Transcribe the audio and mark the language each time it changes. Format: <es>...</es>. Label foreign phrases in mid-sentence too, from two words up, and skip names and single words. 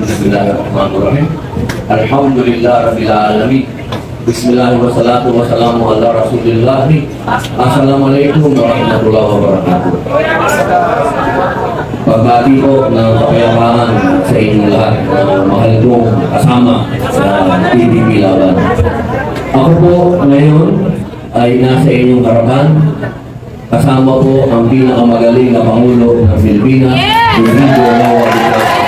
<ar>بسم الله الرحمن الرحيم. الحمد لله رب العالمين. بسم الله الرحمن الرحيم. والصلاة والسلام على رسول الله. السلام عليكم ورحمة الله وبركاته.</ar> <tl>pagbati po ng kapayapaan sa inyong lahat na mahal kong kasama sa PDP Laban. Ako po ngayon ay nasa inyong harapan. Kasama po ang pinakamagaling na Pangulo ng Pilipinas, Rodrigo Roa Duterte.</tl>